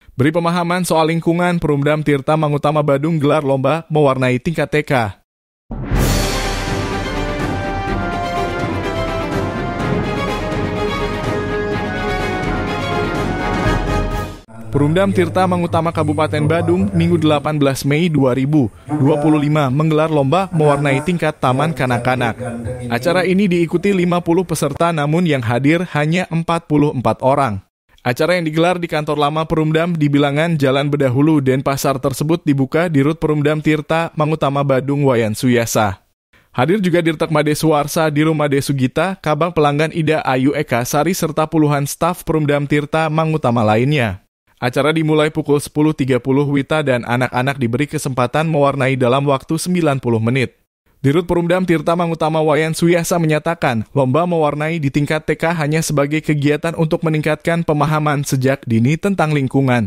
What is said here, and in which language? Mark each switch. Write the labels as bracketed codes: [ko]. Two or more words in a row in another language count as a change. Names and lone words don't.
[id] Beri pemahaman soal lingkungan, Perumdam Tirta Mangutama Badung gelar lomba mewarnai tingkat TK. Perumdam Tirta Mangutama Kabupaten Badung Minggu 18 Mei 2025 menggelar lomba mewarnai tingkat taman kanak-kanak. Acara ini diikuti 50 peserta namun yang hadir hanya 44 orang. Acara yang digelar di kantor lama Perumdam di bilangan Jalan Bedahulu, Denpasar tersebut dibuka di Rut Perumdam Tirta Mangutama Badung Wayan Suyasa. Hadir juga Dirtek Made Suwarsa di Rumah Desugita, Kabang Pelanggan Ida Ayu Eka Sari serta puluhan staf Perumdam Tirta Mangutama lainnya. Acara dimulai pukul 10.30 Wita dan anak-anak diberi kesempatan mewarnai dalam waktu 90 menit. Dirut Perumdam Tirta Mangutama Wayan Suyasa menyatakan, lomba mewarnai di tingkat TK hanya sebagai kegiatan untuk meningkatkan pemahaman sejak dini tentang lingkungan.